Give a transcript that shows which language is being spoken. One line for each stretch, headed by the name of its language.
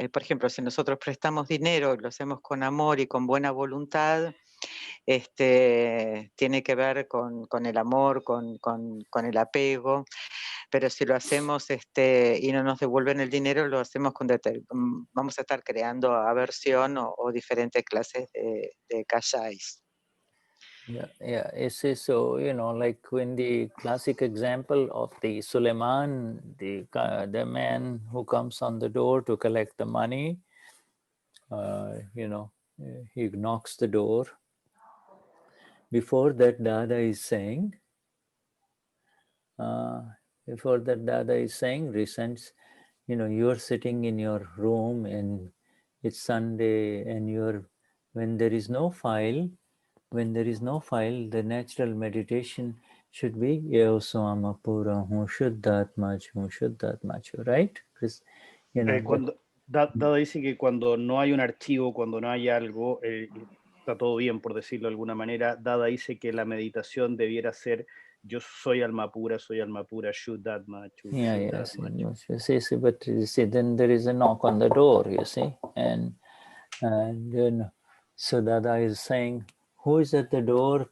Spanish: Por ejemplo, si nosotros prestamos dinero, lo hacemos con amor y con buena voluntad, tiene que ver con el amor, con el apego, pero si lo hacemos y no nos devuelven el dinero, lo hacemos vamos a estar creando aversión o diferentes clases de kashais.
English: Yeah, so, you know, like in the classic example of the Suleiman, the man who comes on the door to collect the money, you know, he knocks the door. Before that, Dada is saying, recents, you know, you're sitting in your room and it's Sunday and when there is no file, the natural meditation should be Eo Swama Pura Hu Shuddhatma Hu Shuddhatma, right? Chris, you know,
Spanish: Dada dice que cuando no hay un archivo, cuando no hay algo, está todo bien, por decirlo de alguna manera. Dada dice que la meditación debiera ser yo soy alma pura, Shuddhatma.
English: Yes, but you see, then there is a knock on the door, you see, and then so Dada is saying, who is at the door?